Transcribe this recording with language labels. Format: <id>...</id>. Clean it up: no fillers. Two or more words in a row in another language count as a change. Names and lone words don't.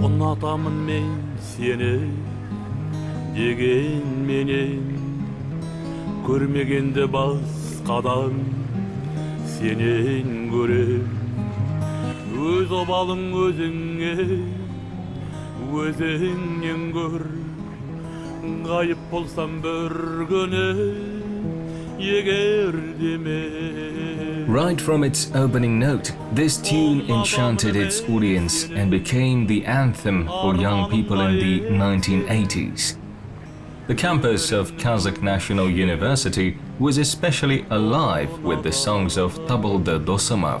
<kk>Unatamın men seni degenmenen Көрмегенде басқадан сенен көрем Өз обалың өзіңе өзіңнен көр Ғайып болсам бір күні егер деме</kk> <en>Right from its opening note, this tune enchanted its audience and became the anthem for young people in the 1980s. The campus of Kazakh National University was especially alive with the songs of Tabalda Dosamov.</en>